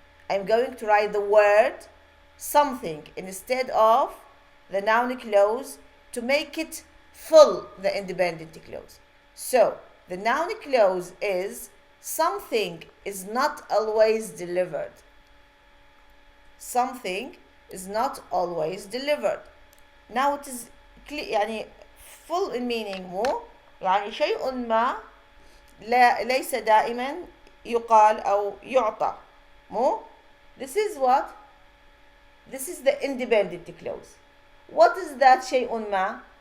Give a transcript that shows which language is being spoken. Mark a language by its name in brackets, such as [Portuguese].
[English] I'm going to write the word something instead of the noun clause to make it full the independent clause. So the noun clause is something is not always delivered. Something is not always delivered. Now it is [Arabic] يعني [English] full in meaning [Arabic] مو يعني شيء ما ليس دائما يقال أو يعطى مو. [English] This is what? This is the independent clause. What is that [Arabic] شيء ما?